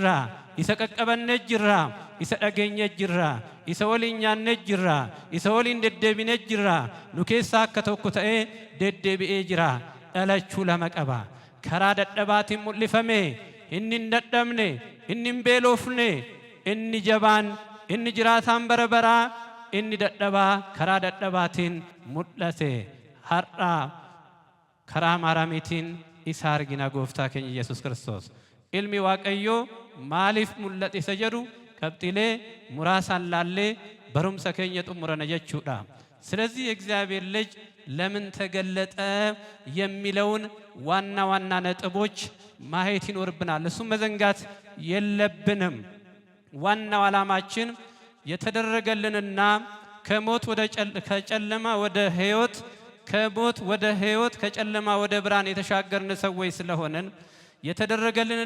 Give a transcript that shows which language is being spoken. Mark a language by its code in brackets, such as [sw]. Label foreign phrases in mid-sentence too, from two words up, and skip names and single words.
[om] ኢሰ ቀቀበኔ ጅራ ኢሰ ደገኘ ጅራ ኢሰ ወሊኛኔ ጅራ ኢሰ ወሊን ደደቢኔ ጅራ ኑኬሳ ከተኩ ተኤ ደደቢኤ ጅራ ደለቹ ለመቀባ ከራ ደደባቲን ሙልፈሜ እኒን ደደምኔ እኒን ቤሎፍኔ እኒ ጀባን እኒ ጅራታን በረበራ inni dadhabaa karaa dadhabaatiin mul'ate har'a karaa maaraamiitiin isa argina gooftaa keenya Yesuus Kiristoos. Ilmi Waaqayyoo maaliif mul'ate isa jedhu qabxiilee muraasaan laallee barumsa keenya xumurana jechuudha። [am] ስለዚህ የእግዚአብሔር ልጅ ለምን ተገለጠ የሚለውን ዋና ዋና ነጥቦች ማየት ይኖርብናል። እሱም መዘንጋት የለብንም። ዋናው ዓላማችን የተደረገልንና ከሞት ወደ ከጨለማ ወደ ሕይወት ከሞት ወደ ሕይወት ከጨለማ ወደ ብርሃን የተሻገርን ሰዎች ስለሆነን የተደረገልንን